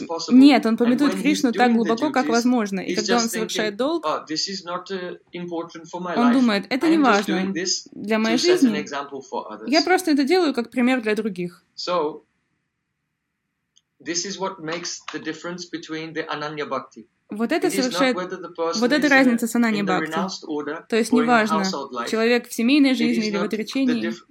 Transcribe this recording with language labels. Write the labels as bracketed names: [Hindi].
[Russian] Нет, он пометует Кришну так глубоко, как возможно. И когда он совершает долг, он думает, это не важно для моей жизни. Я просто это делаю как пример для других. [English] This is what makes the difference between the ananya bhakti. [Russian] Вот это совершает. Вот это разница с ананья бхакти. То есть неважно, человек в семейной жизни или в отречении.